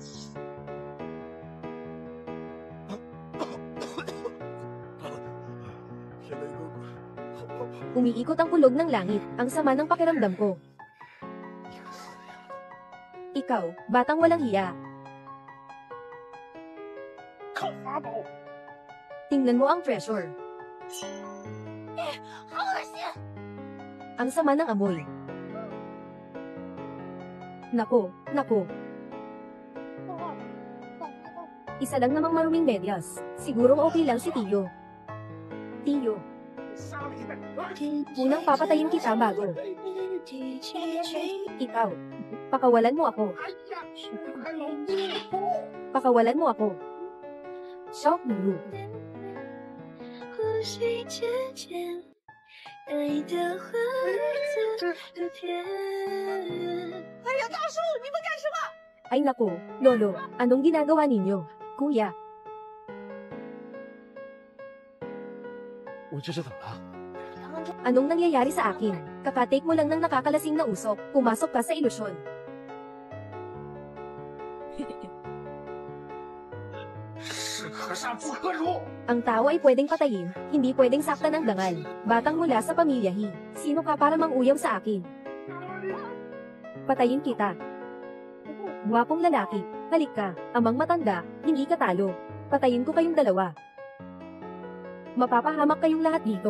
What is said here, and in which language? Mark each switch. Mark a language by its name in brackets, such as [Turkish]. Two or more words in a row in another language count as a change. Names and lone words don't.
[Filipino] Umiikot ang kulog ng langit, ang sama ng pakiramdam ko. Ikaw, batang walang hiya. [Chinese] 靠法宝， [Filipino] Tingnan mo ang treasure. [Chinese] 好恶心！ [Filipino] Ang sama ng amoy. Nako, nako. Isa lang namang maruming medyas. Siguro okay lang si Tiyo. Tiyo, [Chinese] 杀了一个， [Filipino] unang papatayin kita bago. Ikaw, pakawalan mo ako. [Chinese] 哎呀，还老母， [Filipino] Pakawalan mo ako. Shock Lulu. [Chinese] 呼吸之间，爱的花朵的甜。 [Filipino] Ay nako, Lolo, anong ginagawa ninyo? Kuya, [Chinese] 我这是怎么了？ [Filipino] anong nangyayari sa akin? Kakatake mo lang ng nakakalasing na usok, pumasok ka sa ilusyon. [Chinese] 是可杀不可辱。 [Filipino] Ang tao ay pwedeng patayin, hindi pwedeng saktan ng dangal. Batang mula sa pamilyahi, sino ka para manguyaw sa akin? Patayin kita. Gwapong lalaki, halik ka, amang matanda, hindi ka talo. Patayin ko kayong dalawa. Mapapahamak kayong lahat dito.